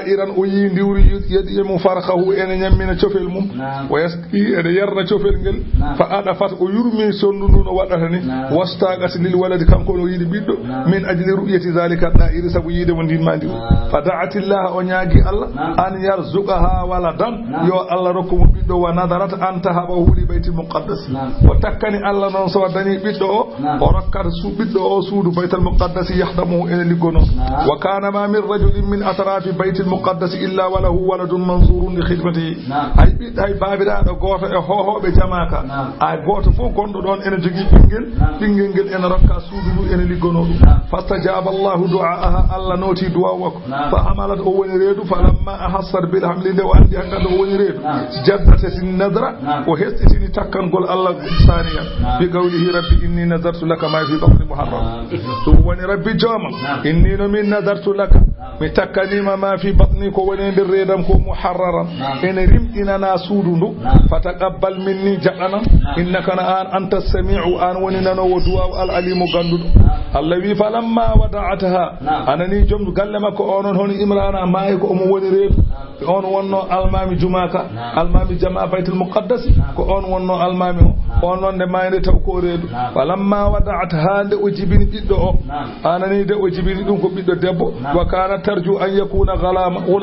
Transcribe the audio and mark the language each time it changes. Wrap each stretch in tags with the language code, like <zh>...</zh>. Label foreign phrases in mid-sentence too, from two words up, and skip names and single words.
<ff>iran o yi ndiwri yeɗi mo farkahu ene ñammina cofel mum o yaski ene yerna cofel ngel fa aɗa fat o yurmi sondu ndu no waɗata ni</ff> <ar>واشتاقت للولد</ar> <ff>kanko no yiɗi ɓiɗɗo</ff> <ar>من أجل رؤية ذلك الطائر</ar> <ff>sabu yiidemo ndinma ndiw</ff> <ar>فدعت الله</ar> <ff>o ñaagi Allah</ff> <ar>أن يرزقها ولدا</ar> <ff>yo Allah rokkumo ɓiɗɗo</ff> <ar>ونذرت أن تهبه لبيت المقدس</ar> <ff>o takkani Allah noon so dañi ɓiɗɗo o rokkata su ɓiɗɗo o suudu baytal muqaddas yahdamuhu ene liggono</ff> <ar>وكان ما من رجل من أشراف بيت المقدس إلا وله ولد منذور لخدمته</ar> <ff>hay ɓiɗɗo hay babiraɗo goto e hohoɓe jamaka ay goto fof gonɗo ɗon ene jogui ɓinguel ngel ene rokka suudu ndu ene liggono ɗum</ff> <ar>فاستجاب الله دعاءها</ar> <ff>Allah noti du'a makko</ff> <ar>فحملت</ar> <ff>o woni reedu</ff> <ar>فلما أحست بالحمل</ar> <ff>nde o andi hankadi o woni reedu jaddate sin nadra o hestitini takkangol Allah</ff> <ar>ثانيا بقوله رب إني نذرت لك ما في بطني محرما</ar> <ff>ɗum woni rabbi joomam inni no min</ff> <ar>نذرت لك</ar> <ff>mi takkanima ma fi batni ko woni nder reedam ko muharraran ene rimɗinana suudu ndu</ff> <ar>فتقبل مني</ar> <ff>jaɓanam innaka an</ff> <ar>أنت السميع</ar> <ff>an woni nanowo duwaw</ff> <ar>العليم</ar> <ff>ganduɗo Allah wi</ff> <ar>فلما وضعتها</ar> <ff>anani joom galle makko onon hono imrana maayi ko omo woni reedu on wonno almami jumaka almami jama baytul muqaddas ko on wonno almami o on nonde mayde taw ko reedu</ff> <ar>فلما وضعتها</ar> <ff>nde o jibini ɓiɗɗo o anani de o jibini ɗum ko ɓiɗɗo debbo</ff> <ar>وكانت ترجو أن يكون غلاما</ar>